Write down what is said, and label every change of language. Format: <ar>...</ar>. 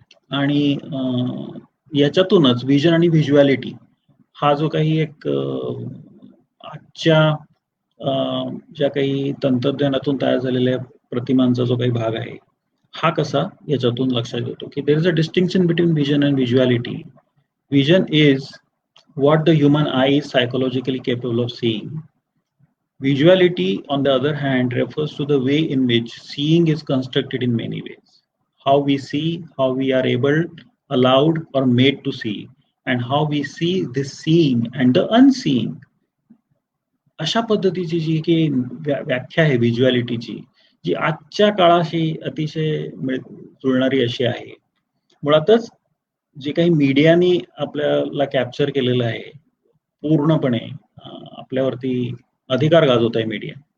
<mr>आणि याच्यातूनच व्हिजन आणि व्हिज्युअलिटी हा जो काही एक आजच्या ज्या काही तंत्रज्ञानातून तयार झालेल्या प्रतिमांचा जो काही भाग आहे, हा कसा याच्यातून लक्षात येतो, की</mr> <en>There is a distinction between vision and visuality. Vision is what the human eye is psychologically capable of seeing. Visuality, on the other hand, refers to the way in which seeing is constructed in many ways. How we see, how we are able, allowed, or made to see, and how we see this seeing and the unseeing.</en> <mr>अशा पद्धतीची जी काही व्याख्या आहे व्हिज्युअलिटीची, जी आजच्या काळाशी अतिशय जुळणारी अशी आहे. मुळातच जे काही मीडियानी आपल्याला कॅप्चर केलेलं आहे पूर्णपणे आपल्यावरती अधिकार गाजवत आहे मीडिया.</mr>